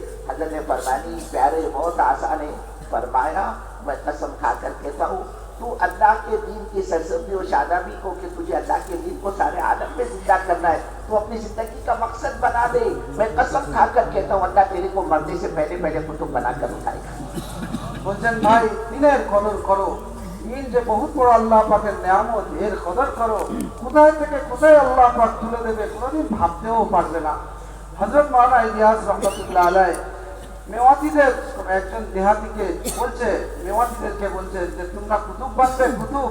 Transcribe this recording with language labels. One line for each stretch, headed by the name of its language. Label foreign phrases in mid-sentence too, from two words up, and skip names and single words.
Urdu: حضرت نے فرمانی پیارے بہت آسان ہے، فرمایا میں قسم کھا کر کہتا ہوں تو اللہ کے دین کی سرسبزی و شادابی کو کہ تجھے اللہ کے دین کو سارے عالم میں زندہ کرنا ہے تو اپنی زندگی کا مقصد بنا دے۔ میں قسم کھا کر کہتا ہوں اللہ تیرے کو مرنے سے پہلے پہلے قطب بنا کر اٹھائے گا۔
Bangla: বলছেন ভাই দিনের কদর করো, দিন যে বহুত বড় আল্লাহ পাকের নিয়ামত, এর কদর করো। কোথায় থেকে কোথায় আল্লাহ পাক তুলে দেবে কোনোদিন ভাবতেও পারবে না। হযরত মাওলানা ইলিয়াস
Arabic: رحمة الله عليه
Bangla: মেওয়াতিদের একজন দেহাতিকে বলছে, মেওয়াতিদেরকে বলছে যে তোমরা কুতুব বানবে কুতুব।